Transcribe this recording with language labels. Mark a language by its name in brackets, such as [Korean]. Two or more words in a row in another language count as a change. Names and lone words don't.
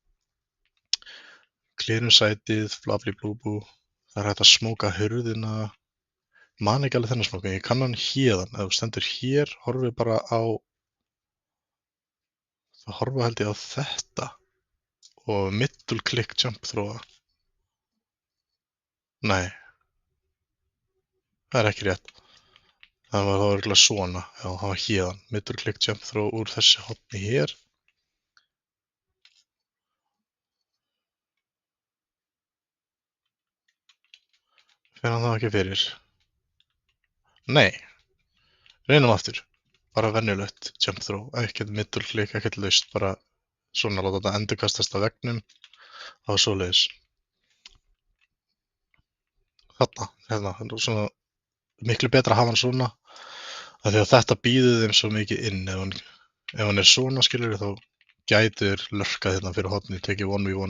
[Icelandic] Klírum sætið, bla bla blú blú. Það er hægt að smóka hurðina. Man ekki alveg þennan smóka, ég kann hann héðan. Ef þú stendur hér, horfið bara á, það horfa held ég á þetta og [English] middle click jump [Icelandic] þróa. Nei, það er ekki rétt. Það var örugglega svona, já, það var héðan. [English] Middle click jump throw [Icelandic] úr þessu horni hér. Fer hann þá ekki fyrir? Nei, reynum aftur. Bara venjulegt [English] jump throw, [Icelandic] ekkert [English] middle click, [Icelandic] ekkert laust, bara svona láta þetta endurkastast af veggnum. Það var svoleiðis. Þarna, hérna, svona miklu betra að hafa hann svona, af því að þetta býður þeim svo mikið inn. Ef hann er svona, skilur, þá gætir lurkað hérna fyrir horni, tekið 1v1.